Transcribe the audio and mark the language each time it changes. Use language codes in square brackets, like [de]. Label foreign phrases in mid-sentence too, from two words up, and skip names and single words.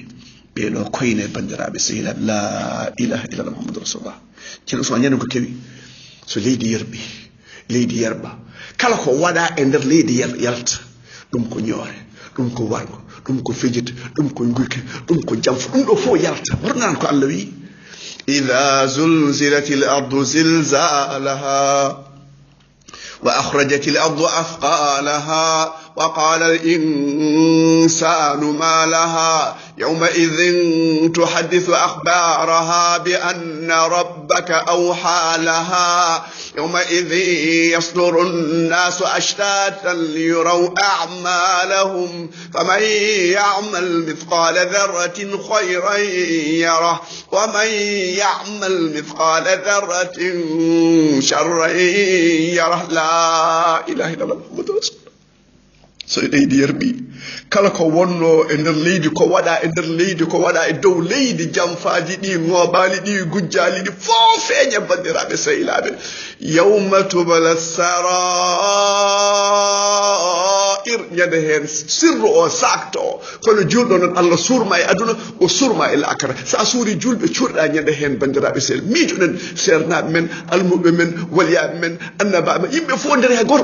[ff] ɓeɗo koyne bandiraɓe sehilaɓe [ar] لا إله إلا الله محمد رسول الله [ff] ceerno Ousmane ñande ko kewi so leydi yerɓi leydi yerba kala ko waɗa e nder leydi yalta ɗum ko ñoore ɗum ko wargo ɗum ko fejite ɗum ko guyke ɗum ko jamfa ɗum ɗo fof yalta warnan ko Allah wi [ar] إذا زلزلت الأرض زلزالها وأخرجت الأرض أثقالها وقال ال insanu ma laha يومئذ تحدث أخبارها بأن ربك أوحى لها يومئذ يصدر الناس أشتاتا ليروا أعمالهم فمن يعمل مثقال ذرة خيرا يره ومن يعمل مثقال ذرة شرا يره لا إله إلا الله محمد رسول الله [ff] so leydi yerɓi kala ko wonno e nder leydi ko waɗa e nder leydi ko waɗa e dow leydi jamfaji ɗi ŋoɓali ɗi gujjali ɗi fof feeñe bandiraɓe sehilaɓe [ar] يوم تبلى [ff] sarair ñande hen sirru o sakto o kono julɗo noon Allah surma e aduna o surma e lakara sa suuri julɓe cuurɗa ñande hen bandiraɓe sehil miijoɗen sernaɓe men almuɓe men waliyaɓe men annabaɓe men yimɓe fof nder he goto